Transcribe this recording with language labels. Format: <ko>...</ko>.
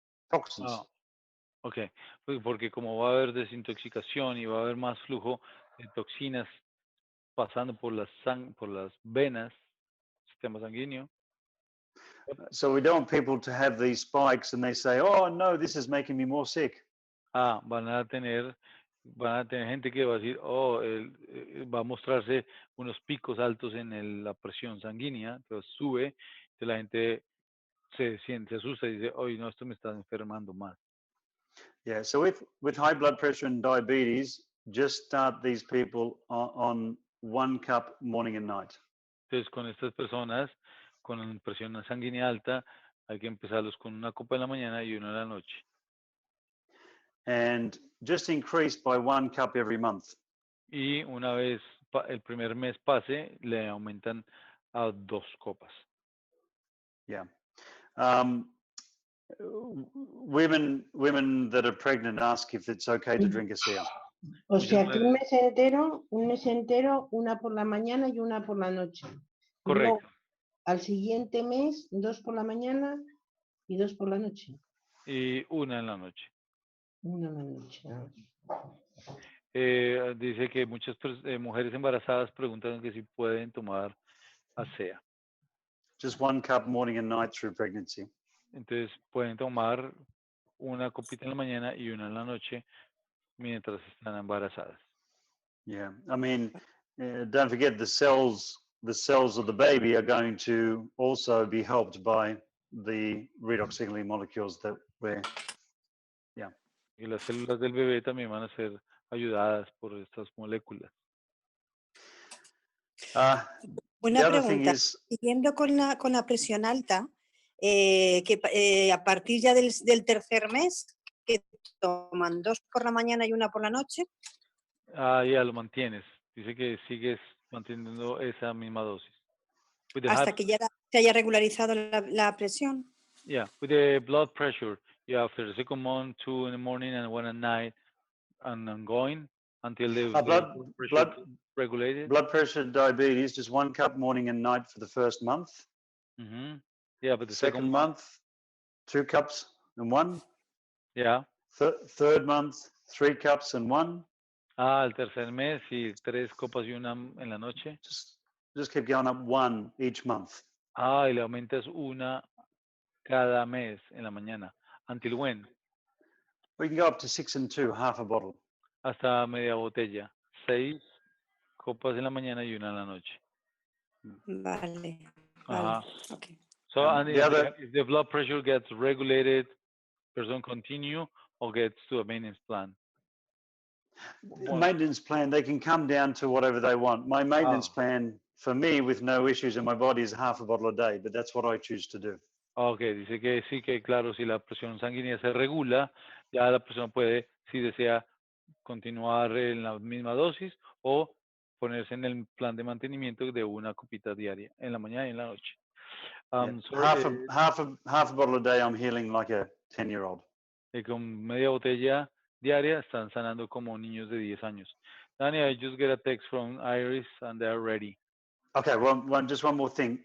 <en>Toxins. Oh.</en> <es>Okay, porque como va a haber desintoxicación y va a haber más flujo de toxinas pasando por las venas, sistema sanguíneo.</es> <en>So we don't want people to have these spikes and they say, "Oh no, this is making me more sick."</en> <es>Van a tener gente que va a decir, va a mostrarse unos picos altos en la presión sanguínea, entonces sube, entonces la gente se asusta y dice, no, esto me está enfermando más.</es> <en>Yeah, so with high blood pressure and diabetes, just start these people on 1 cup morning and night.</en> <es>Entonces, con estas personas con presión sanguínea alta, hay que empezarlos con 1 copa en la mañana y 1 en la noche.</es> <en>And just increase by 1 cup every month.</en> <es>Y una vez el primer mes pase, le aumentan a 2 copas.</es> <en>Yeah. Women that are pregnant ask if it's okay to drink ASEA.</en> <es>O sea que un mes entero, 1 por la mañana y 1 por la noche. Correcto. Luego, al siguiente mes, 2 por la mañana y 2 por la noche. Y 1 en la noche. 1 en la noche. Dice que muchas mujeres embarazadas preguntan que si pueden tomar ASEA.</es> <en>Just 1 cup morning and night through pregnancy.</en> <es>Entonces pueden tomar 1 copita en la mañana y 1 en la noche mientras están embarazadas.</es> <en>Yeah, I mean, don't forget the cells the cells of the baby are going to also be helped by the redox signaling molecules that we're,</en> <es>Y las células del bebé también van a ser ayudadas por estas moléculas. Una</es> <en>the other thing</en> <es>pregunta,</es> <en>is,</en> <es>siguiendo con la presión alta, a partir ya del tercer mes, que toman 2 por la mañana y 1 por la noche. Ya lo mantienes. Dice que sigues manteniendo esa misma dosis. Hasta que ya se haya regularizado la presión.</es> <en>Yeah, with the blood pressure, after the second month, 2 in the morning and 1 at night, and ongoing until the blood pressure regulated. Blood pressure, diabetes, just 1 cup morning and night for the first month. Yeah, but the second month, 2 cups and 1. Yeah. Third month, 3 cups and 1.</en> <es>El tercer mes, sí, 3 copas y 1 en la noche.</es> <en>Just keep going up 1 each month.</en> <es>Y le aumentas 1 cada mes en la mañana.</es> <en>Until when? We can go up to 6 and 2, half a bottle.</en> <es>Hasta media botella. 6 copas en la mañana y 1 en la noche. Vale. Okay.</es> <en>So, and if the blood pressure gets regulated, person continue or gets to a maintenance plan? Maintenance plan, they can come down to whatever they want. My maintenance plan for me with no issues in my body is half a bottle a day, but that's what I choose to do.</en> <es>Okay, dice que sí, que claro, si la presión sanguínea se regula, ya la persona puede, si desea, continuar en la misma dosis o ponerse en el plan de mantenimiento de 1 copita diaria, en la mañana y en la noche.</es> <en>Half a bottle a day, I'm healing like a 10-year-old.</en> <es>Y con media botella diaria están sanando como niños de 10 años.</es> <en>Danny, I just get a text from Iris and they're ready. Okay, just one more thing.</en>